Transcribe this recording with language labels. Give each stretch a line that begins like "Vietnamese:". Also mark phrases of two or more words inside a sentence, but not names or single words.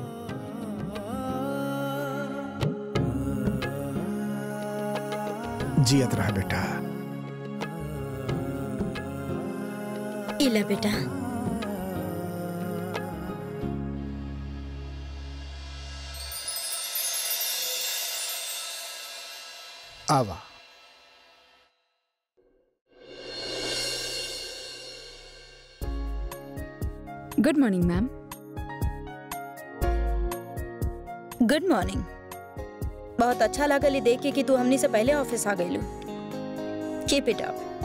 Bhojpuri: जियत रहा बेटा। इला बेटा। आवा।
English: Good morning ma'am. Good morning.
Bhojpuri: बहुत अच्छा लगा देख के कि तू हमनी से पहले ऑफिस आ गई।
English: Keep it up.